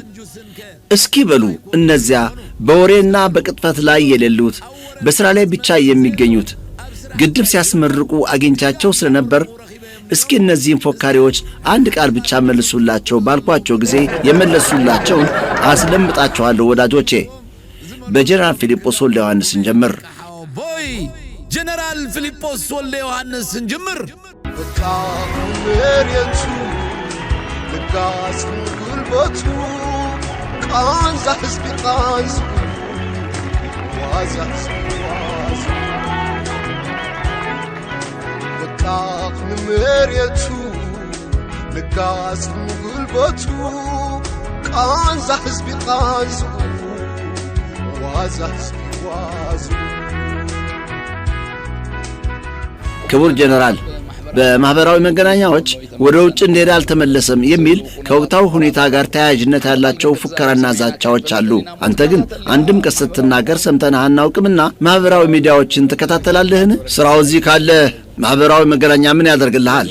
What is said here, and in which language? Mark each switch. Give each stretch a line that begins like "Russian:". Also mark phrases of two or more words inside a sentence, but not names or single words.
Amharic: እስኪ በሉ እነዚያ በወሬና በቅጥፈት ላይ የሌሉት በሥራ ላይ ብቻ የሚገኙት ግድብ ሲያስመርቁ አግኝቻቸው ስለነበር እስኪ እነዚህን ፎካሪዎች አንድ ቃል ብቻ መልሱላቸው ባልኳቸው ጊዜ የመለሱላቸውን አስለምጣቸዋለሁ ወዳጆቼ። በጀነራል ፊሊጶስ ወልደ ዮሐንስ እንጀምር። ጀነራል ፊሊጶስ ወልደ ዮሐንስ እንጀምር።
Tigrinya: መሬቱ ልጋስ ጉልበቱ ቃንዛ ህዝቢ ቃንዙ ዋዛ ዋዛ ወጣፍ መሬቱ ልጋስ ጉልበቱ ቃንዛ ህዝቢ ቃንዙ ዋዛ ዋዛ
Amharic: ክቡር ጀነራል በማህበራዊ መገናኛዎች ወደ ውጭ እንደሄደ አልተመለሰም የሚል ከወቅታዊ ሁኔታ ጋር ተያያዥነት ያላቸው ፉከራና ዛቻዎች አሉ። አንተ ግን አንድም ቀን ስትናገር ሰምተንህ አናውቅምና ማህበራዊ ሚዲያዎችን ትከታተላለህን? ስራው እዚህ ካለ ማህበራዊ መገናኛ ምን ያደርግልሃል?